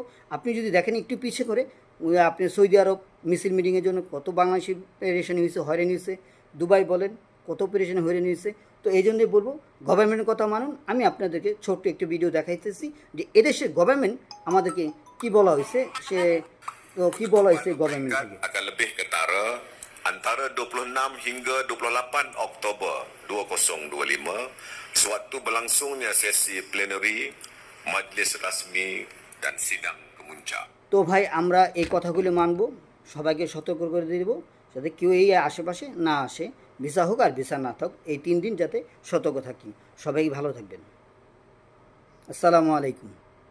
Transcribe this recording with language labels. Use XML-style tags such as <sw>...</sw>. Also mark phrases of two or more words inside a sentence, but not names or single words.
<bn>আপনি যদি দেখেন একটু পিছিয়ে করে, আপনি সৌদি আরব মিছিল মিটিংয়ের জন্য কত বাংলাদেশি পেরেশানি হয়েছে, হয়রানি হয়েছে। দুবাই বলেন, কত পেরেশানি হয়রানি হয়েছে। তো এই জন্যই বলবো, গভর্নমেন্টের কথা মানুন। আমি আপনাদেরকে ছোট্ট একটি ভিডিও দেখাইতেছি যে এদেশের গভর্নমেন্ট আমাদেরকে কি বলা হয়েছে, সে তো কি বলা হয়েছে গভর্নমেন্ট থেকে।</bn> <ms>Akan lebih ketara antara 26 hingga 28 Oktober 2025 sewaktu berlangsungnya sesi plenary Majlis Rasmi dan Sidang Kemuncak.</ms> <bn>তো ভাই, আমরা এই কথাগুলি মানব, সবাইকে সতর্ক করে দেব যাতে কেউ এই আশেপাশে না আসে। ভিসা হোক আর ভিসা না থাক, এই 3 দিন যাতে সতর্ক থাকি। সবাই ভালো থাকবেন। আসসালামু আলাইকুম।</bn>